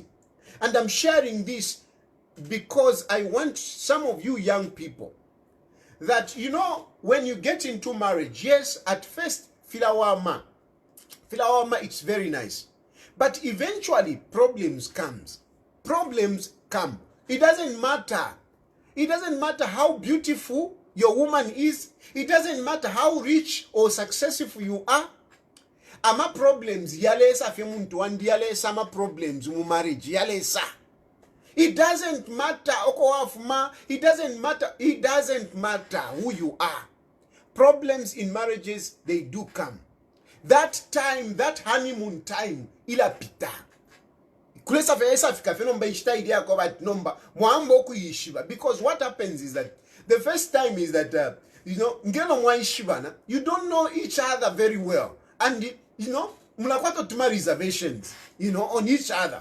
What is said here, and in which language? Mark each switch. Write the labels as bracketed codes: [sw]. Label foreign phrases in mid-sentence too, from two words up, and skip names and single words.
[en] And I'm sharing this because I want some of you young people that, when you get into marriage, yes, at first, filawama, it's very nice. But eventually, problems come. It doesn't matter. It doesn't matter how beautiful your woman is. It doesn't matter how rich or successful you are. [bem] Ama problems yalesa fe muntu and yalesa ama problems mu marriage yalesa. [en] It doesn't matter it doesn't matter who you are. Problems in marriages, they do come. That time, that honeymoon time, [bem] ila pita. [en] Because what happens is that the first time is that you don't know each other very well, and [bem] mnapata tuma [en] reservations on each other.